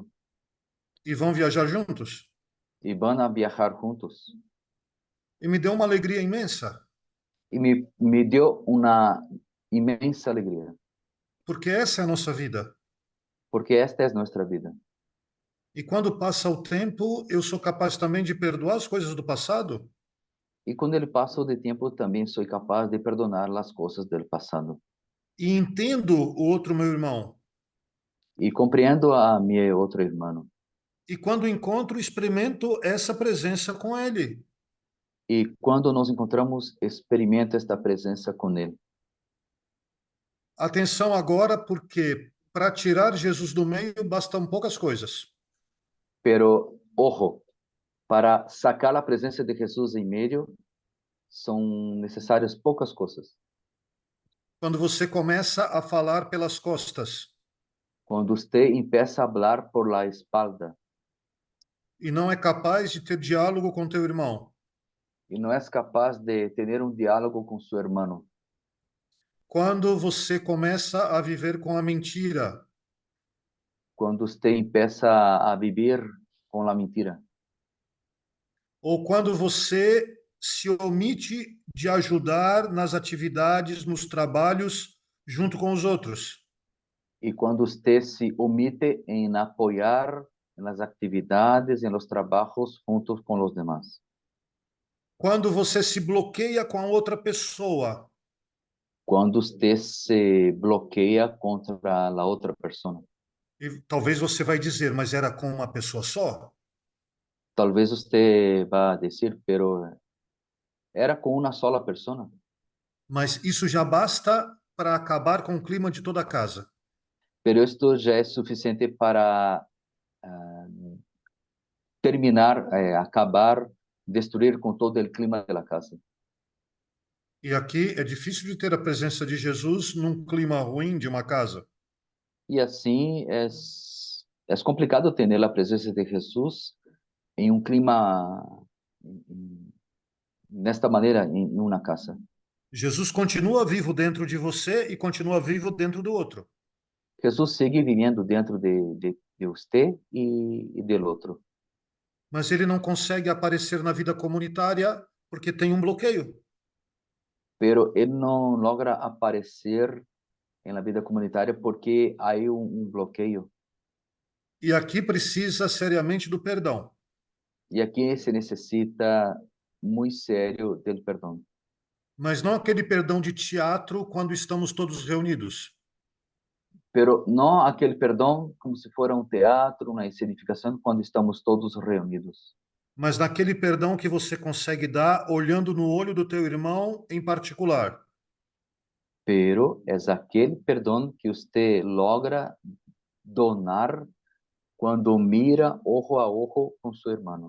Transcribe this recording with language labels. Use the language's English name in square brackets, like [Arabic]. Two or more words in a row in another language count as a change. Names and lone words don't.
[Portuguese] E vão viajar juntos. [Spanish] y van a viajar juntos. [Portuguese] E me deu uma alegria imensa. [Spanish] Y me dio una inmensa alegría, [Portuguese] Porque essa é a nossa vida. [Spanish] porque esta es nuestra vida. [Portuguese] E quando passa o tempo, eu sou capaz também de perdoar as coisas do passado. [Spanish] Y con el paso del tiempo también soy capaz de perdonar las cosas del pasado. [Portuguese] E entendo o outro meu irmão. [Spanish] Y comprendo a mi otro hermano. [Portuguese] E quando encontro, experimento essa presença com ele. [Spanish] Y cuando nos encontramos, experimento esta presencia con él. [Portuguese] Atenção agora, porque para tirar Jesus do meio bastam poucas coisas. [Spanish] Pero, ojo, para sacar la presencia de Jesús en medio, son necesarias pocas cosas. [Portuguese] Quando você começa a falar pelas costas [Spanish] Cuando usted empieza a hablar por la espalda [Portuguese] e não é capaz de ter diálogo com teu irmão. [Spanish] y no es capaz de tener un diálogo con su hermano. [Portuguese] Quando você começa a viver com a mentira. [Spanish] Cuando usted empieza a vivir con la mentira. [Portuguese] Ou quando você se omite de ajudar nas atividades, nos trabalhos, junto com os outros. [Spanish] Y cuando usted se omite en apoyar en las actividades, en los trabajos juntos con los demás. [Portuguese] Quando você se bloqueia com a outra pessoa. [Spanish] Cuando usted se bloquea contra la otra persona. [Portuguese] E talvez você vai dizer, mas era com uma pessoa só? [Spanish] Tal vez usted va a decir, pero era con una sola persona. [Portuguese] Mas isso já basta para acabar com o clima de toda a casa. [Spanish] Pero esto ya es suficiente para terminar, acabar, destruir con todo el clima de la casa. [Portuguese] E aqui é difícil de ter a presença de Jesus num clima ruim de uma casa. [Spanish] Y así es complicado tener la presencia de Jesús en un clima, de esta manera, en una casa. [Portuguese] Jesus continua vivo dentro de você e continua vivo dentro do outro. [Spanish] Jesús sigue viviendo dentro de usted y del otro. [Portuguese] Mas ele não consegue aparecer na vida comunitária porque tem um bloqueio. [Spanish] Pero él no logra aparecer en la vida comunitaria porque hay un bloqueo. [Portuguese] E aqui precisa seriamente do perdão. [Spanish] Y aquí se necesita muy serio del perdón. [Portuguese] Mas não aquele perdão de teatro quando estamos todos reunidos. [Spanish] Pero no aquel perdón como si fuera un teatro, una escenificación cuando estamos todos reunidos. [Portuguese] Mas naquele perdão que você consegue dar olhando no olho do teu irmão em particular. [Spanish] Pero es aquel perdón que usted logra donar cuando mira ojo a ojo con su hermano.